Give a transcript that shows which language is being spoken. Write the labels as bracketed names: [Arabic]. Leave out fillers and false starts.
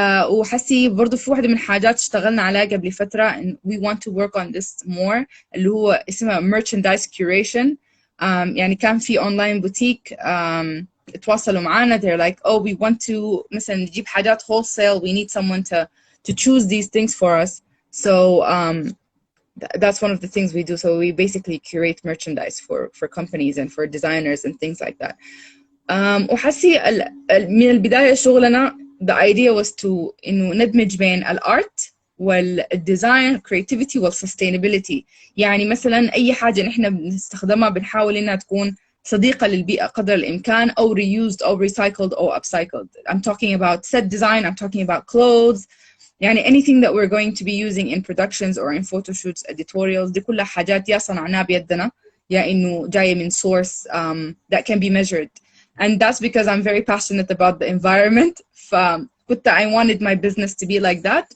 [Arabic] وحسي برضو في واحدة من الحاجات اشتغلنا عليها قبل فترة [English] and we want to work on this more [Arabic] اللي هو اسمها merchandise curation. يعني كان في [English] online boutique [Arabic] اتواصلوا معانا [English] they're like oh we want to [Arabic] مثلا نجيب حاجات [English] wholesale we need someone to choose these things for us so that's one of the things we do. So we basically curate merchandise for companies and for designers and things like that. [Arabic] وحسي من البداية شغلنا [English] the idea was to [Arabic] إنه ندمج بين الارت والديزاين creativity والsustainability. يعني مثلا أي حاجة نحن بنستخدمها بنحاول إنها تكون صديقة للبيئة قدر الإمكان أو reused أو recycled أو upcycled. [English] I'm talking about set design, I'm talking about clothes. يعني anything that we're going to be using in productions or in photo shoots, editorials [Arabic] دي كلها حاجات يا صنعناها بيدنا يا إنه جاية من [English] source that can be measured. And that's because I'm very passionate about the environment. [Arabic] فكنت [English] I wanted my business to be like that.